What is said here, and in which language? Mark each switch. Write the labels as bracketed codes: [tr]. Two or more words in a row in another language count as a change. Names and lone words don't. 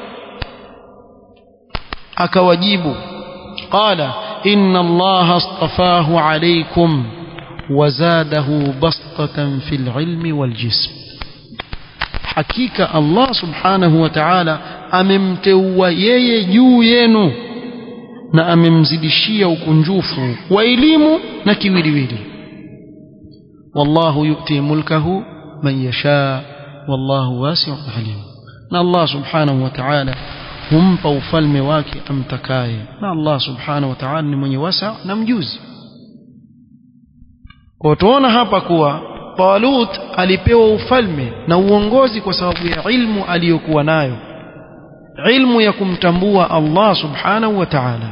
[sw] Akawajibu, [ar] قال إن الله اصطفاه عليكم وزاده بسطة في العلم والجسم, [sw] hakika [ar] الله سبحانه وتعالى [sw] amemteua yeye juu yenu na amemzidishia ukunjufu wa elimu na kiwiliwili. [ar] والله يؤتي ملكه من يشاء والله واسع عليم, [sw] na [ar] الله سبحانه وتعالى [sw] humpa ufalme wake amtakaye, na [ar] الله سبحانه وتعالى [sw] ni mwenye wasa na mjuzi. Kwa tuona hapa kuwa Talut alipewa ufalme na uongozi kwa sababu ya ilmu aliyokuwa nayo, ilmu ya kumtambua [ar] الله سبحانه وتعالى.